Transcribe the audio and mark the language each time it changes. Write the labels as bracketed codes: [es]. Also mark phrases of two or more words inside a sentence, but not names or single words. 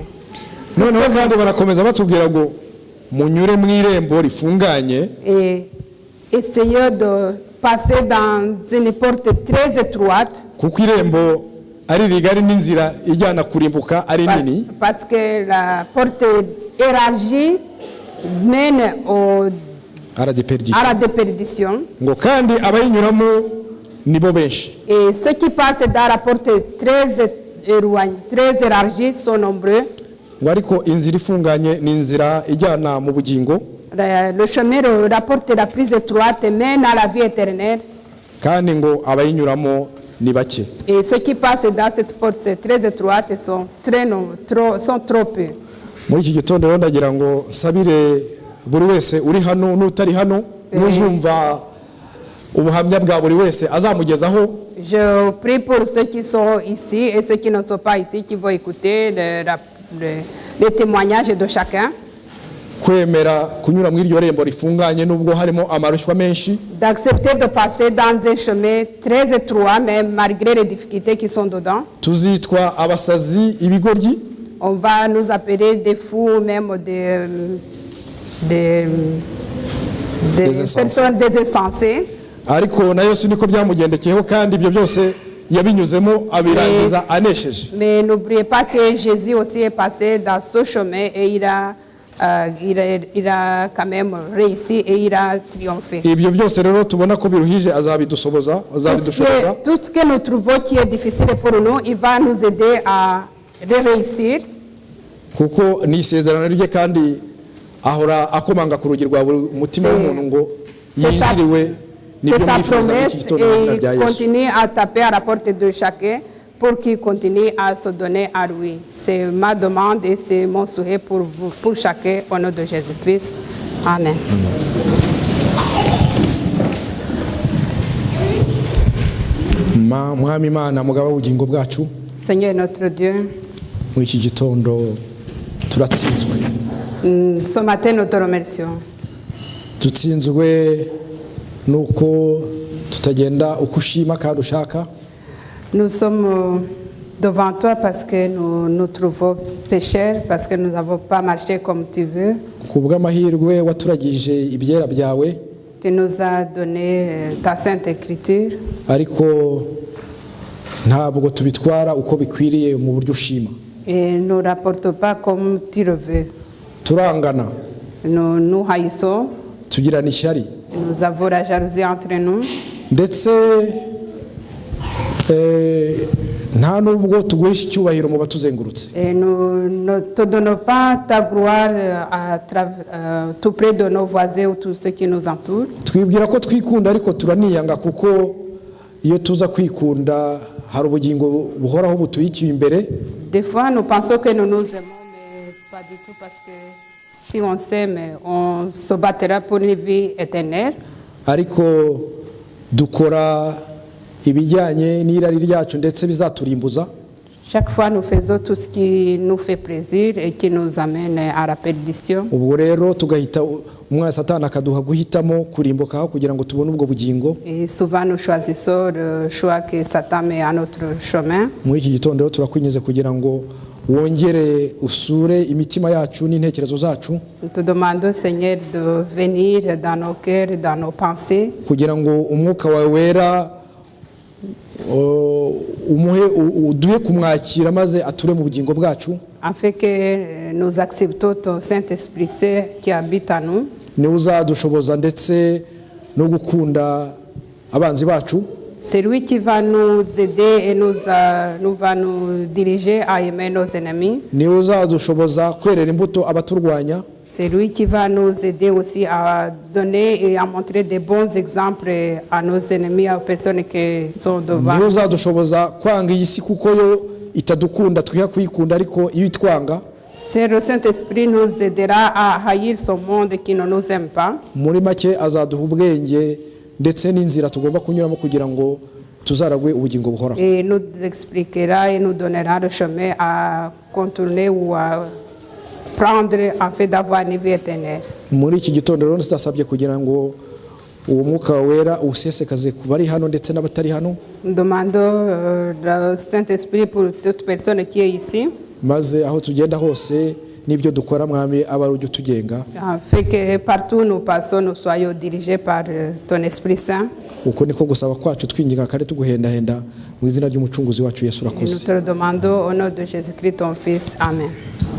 [rw] Noneho kandi barakomeza batubwira ngo munyure mu irembo rifunganye. [fr] Et essayez de passer dans une porte très étroite. [rw] Kuko irembo ari rigari n'inzira ijyana kurimbuka ari nini. [fr] Parce que la porte élargie mène à la déperdition. [rw] Ngo kandi abayinyuramo nibo benshi. [fr] Et ceux qui passent dans la porte très éloignée, très élargie sont nombreux. [rw] Ngo ariko inzira ifunganye ni inzira ijyana mu bugingo. [fr] Le chemin de la porte la plus étroite mène à la vie éternelle. [rw] Kandi ngo abayinyuramo ni bake. [fr] Et ceux qui passent dans cette porte très étroite sont trop peu. [rw] Muri iki gitondo ndagira ngo sabire buri wese uri hano n'utari hano n'uzumva ubuhamya bwa buri wese azamugezaho. [fr] Je prie pour ceux qui sont ici et ceux qui ne sont pas ici qui vont écouter les témoignages de chacun. [rw] Kwemera kunyura mu iryo rembo rifunganye nubwo harimo amarushywa menshi. [fr] D'accepter de passer dans un chemin très étroit mais malgré les difficultés qui sont dedans. [rw] Tuzitwa abasazi ibigoryi. [fr] On va nous appeler des fous, même des personnes désensées. [rw] Ariko na Yesu niko byamugendekeyeho kandi ibyo byose yabinyuzemo abirangiza anesheje. [fr] Mais n'oubliez pas que Jésus aussi est passé dans ce chemin et il a quand même réussi et il a triomphé. [rw] Ibyo byose rero tubona ko biruhije azabidusoboza. [fr] Tout ce que nous trouvons qui est difficile pour nous, il va nous aider à réussir. [rw] Kuko ni isezerano rye kandi ahora akomanga ku rugi rwa umutima w'umuntu ngo yinjiriwe. [fr] C'est sa promesse et il continue à taper à la porte de chacun pour qu'il continue à se donner à lui. C'est ma demande et c'est mon souhait pour vous, pour chacun, au nom de Jésus-Christ. Amen. [rw] Mwami Imana mugaba w'ubugingo bwacu. [fr] Seigneur notre Dieu, [rw] muri iki gitondo turatsinzwe. [fr] Ce matin, nous te remercions. [rw] dutsinzwe nuko tutagenda uko ushima kandi ushaka. [fr] Nous sommes devant toi parce que nous nous trouvons pécheurs, parce que nous n'avons pas marché comme tu veux. [rw] Kubw'amahirwe waturagije ibyera byawe, [fr] Tu nous as donné ta sainte écriture, [rw] ariko ntabwo tubitwara uko bikwiriye mu buryo ushima. [fr] et ne nous rapporte pas comme tu le veux. [rw] Turangana, [fr] Nous nous haïssons, [rw] tugirana ishyari, [fr] nous avons la jalousie entre nous, [rw] ndetse nta nubwo tuguhisha icyubahiro mu batuzengurutse. [fr] et nous ne te donnons pas ta gloire tout près de nos voisins ou tous ceux qui nous entourent. [rw] Twibwira ko twikunda ariko turaniyanga, kuko iyo tuza kwikunda hari ubugingo buhoraho butuyikiye imbere. [fr] Des fois, nous pensons que nous nous aimons, mais pas du tout, parce que si on s'aime, on se battra pour une vie éternelle. [rw] Ariko dukora ibijyanye n'irari ryacu ndetse bizaturimbuza. [fr] Chaque fois, nous faisons tout ce qui nous fait plaisir et qui nous amène à la perdition. [rw] Ubwo rero tugahita umwana Satani akaduha guhitamo kurimbukaho kugira ngo tubone ubwo bugingo. [fr] Et souvent, nous choisissons le choix que Satan met à notre chemin. [rw] Muri iki gitondo rero turakwinjiza kugira ngo wongere usure imitima yacu n'intekerezo zacu, [fr] Nous te demandons, Seigneur, de venir dans nos cœurs, dans nos pensées, [rw] kugira ngo umwuka wawe wera uduhe kumwakira maze ature mu bugingo bwacu. [fr] afin que nous acceptons ton Saint-Esprit Saint qui habite en nous. [rw] Niwe uzadushoboza ndetse no gukunda abanzi bacu. [fr] C'est lui qui va nous aider et nous va nous diriger à aimer nos ennemis. [rw] Niwe uzadushoboza kwerera imbuto abaturwanya. [fr] C'est lui qui va nous aider aussi à donner et à montrer des bons exemples à nos ennemis, aux personnes qui sont devant. [rw] Niwe uzadushoboza kwanga iyi si kuko yo itadukunda, twiha kuyikunda, ariko iyo itwanga. [fr] C'est le Saint-Esprit nous aidera à haïr ce monde qui ne nous aime pas. [rw] Muri make azaduha ubwenge ndetse n'inzira tugomba kunyuramo kugira ngo tuzaragwe ubugingo buhoraho. [fr] Et nous expliquera et nous donnera le chemin à contourner ou à prendre afin d'avoir une vie éternelle. [rw] Muri iki gitondo rero ndasabye kugira ngo uwo mwuka wera usesekaze ku bari hano ndetse n'abatari hano. [fr] Nous demandons le Saint-Esprit pour toute personne qui est ici, [rw] maze aho tugenda hose n'ibyo dukora mwami aba ari ujya utugenga. [fr] afin que partout où nous passons, nous soyons dirigés par ton Esprit Saint. [rw] Uko niko gusaba kwacu twinginga kandi tuguhendahenda mu izina ry'umucunguzi wacu Yesu [fr] Et nous [rw] urakoze. [fr] te le demandons au nom de Jésus-Christ, ton Fils. Amen.